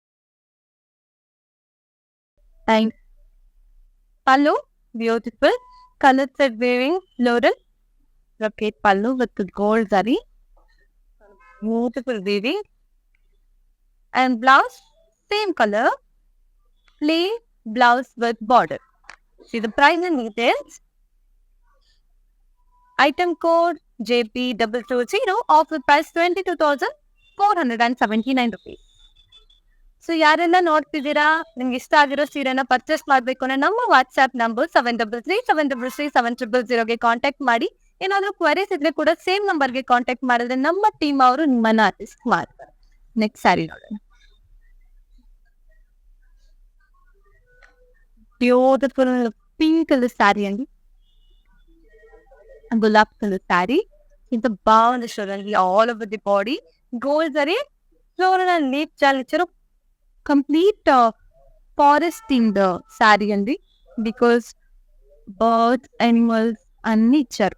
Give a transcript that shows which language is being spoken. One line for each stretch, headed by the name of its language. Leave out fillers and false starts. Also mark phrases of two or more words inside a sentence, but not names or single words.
English: అండ్ పళ్ళు beautiful colour thread weaving floral brocade పళ్ళు with gold zari beautiful weaving. and blouse same colour plain blouse with border. See the price and details. Item code JP220, offer price 22,479 rupees.
Kannada: ಸೊ ಯಾರೆಲ್ಲ ನೋಡ್ತಿದ್ದೀರಾ, ನಿಮ್ಗೆ ಇಷ್ಟ ಆಗಿರೋ ಸೀರೆನ ಪರ್ಚೇಸ್ ಮಾಡ್ಬೇಕು ಅಂದ್ರೆ ನಮ್ಮ ವಾಟ್ಸ್ಆಪ್ ನಂಬರ್ 7337007000ಗೆ ಕಾಂಟ್ಯಾಕ್ಟ್ ಮಾಡಿ. ಏನಾದ್ರೂ ಕ್ವರೀಸ್ ಇದ್ರೆ ಕೂಡ ಸೇಮ್ ನಂಬರ್ಗೆ ಕಾಂಟ್ಯಾಕ್ಟ್ ಮಾಡಿದ್ರೆ ನಮ್ಮ ಟೀಮ್ ಅವರು ನಿಮ್ಮನ್ನ ಅಸಿಸ್ಟ್ ಮಾಡ್ತಾರೆ.
English: next saree
Kannada: ನೋಡೋಣ.
English: beautiful pink colour saree
Kannada: ಅಂడి,
English: గులాబ్ colour saree.
Telugu: ఇంత బాగుంది చూడండి,
English: all over the body gold zari floral and leaf
Telugu: చాలా ఇచ్చారు.
English: complete forest themed saree
Telugu: అండి,
English: because birds animals
Telugu: అన్ని ఇచ్చారు.